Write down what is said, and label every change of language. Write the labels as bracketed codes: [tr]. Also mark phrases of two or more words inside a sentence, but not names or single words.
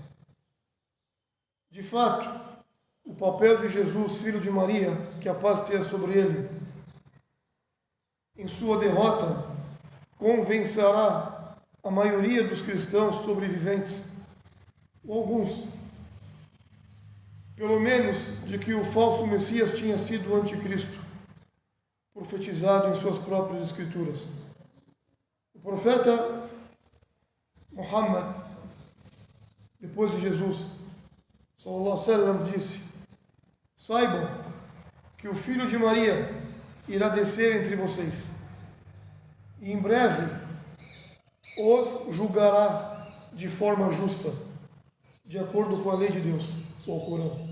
[pt] De fato, o papel de Jesus, filho de Maria, que a paz tenha sobre ele, em sua derrota, convencerá a maioria dos cristãos sobreviventes, ou alguns, pelo menos, de que o falso Messias tinha sido o anticristo, profetizado em suas próprias escrituras. O profeta Muhammad, depois de Jesus, [ar] صلى الله عليه وسلم, [pt] disse: saibam que o filho de Maria irá descer entre vocês e em breve os julgará de forma justa, de acordo com a lei de Deus, o Corão.